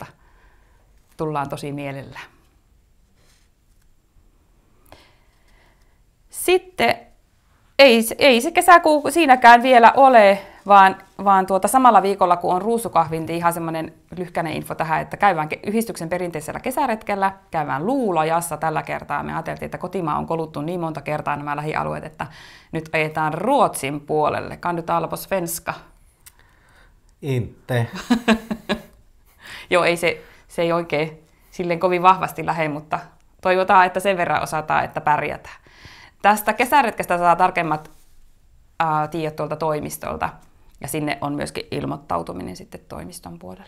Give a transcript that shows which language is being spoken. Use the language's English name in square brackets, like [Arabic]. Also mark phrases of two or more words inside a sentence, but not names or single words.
[Finnish] Tullaan tosi mielellään. Sitten ei se kesäkuu siinäkään vielä ole, vaan samalla viikolla, kun on ruusukahvin, niin ihan semmoinen lyhkäinen info tähän, että käydään yhdistyksen perinteisellä kesäretkellä, käydään Luulajassa tällä kertaa. Me ajateltiin, että kotimaa on koluttu niin monta kertaa nämä lähialueet, että nyt ajetaan Ruotsin puolelle. [Swedish] Kan du tala på svenska? Inte. [Finnish] Joo, se ei oikein silleen kovin vahvasti lähde, mutta toivotaan, että sen verran osataan, että pärjätään. Tästä kesäretkestä saa tarkemmat tiedät tuolta toimistolta. Ja sinne on myöskin ilmoittautuminen sitten toimiston puolelle.